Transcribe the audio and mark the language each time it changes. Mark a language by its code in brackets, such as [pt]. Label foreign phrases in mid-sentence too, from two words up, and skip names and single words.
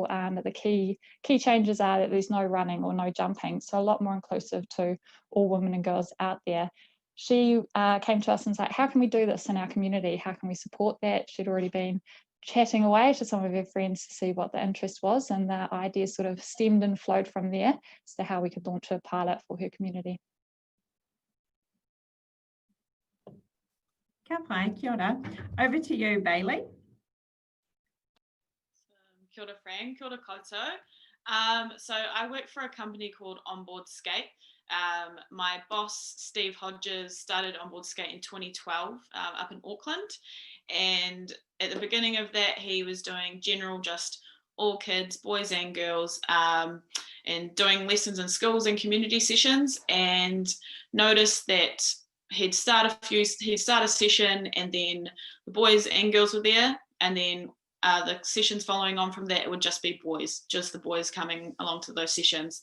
[en] But the key changes are that there's no running or no jumping, so a lot more inclusive to all women and girls out there. She came to us and said, how can we do this in our community? How can we support that? She'd already been chatting away to some of her friends to see what the interest was, and the idea sort of stemmed and flowed from there as to how we could launch a pilot for her community. [mi] Kia ora. [en] Over to you, Bailey. [mi] Kia ora, Fran. Kia ora koutou. [en] So I work for a company called Onboard Skate. My boss, Steve Hodges, started Onboard Skate in 2012 up in Auckland. And at the beginning of that, he was doing general, just all kids, boys and girls, and doing lessons in schools and community sessions, and noticed that he'd start a session and then the boys and girls were there, and then the sessions following on from that, it would just be boys, just the boys coming along to those sessions.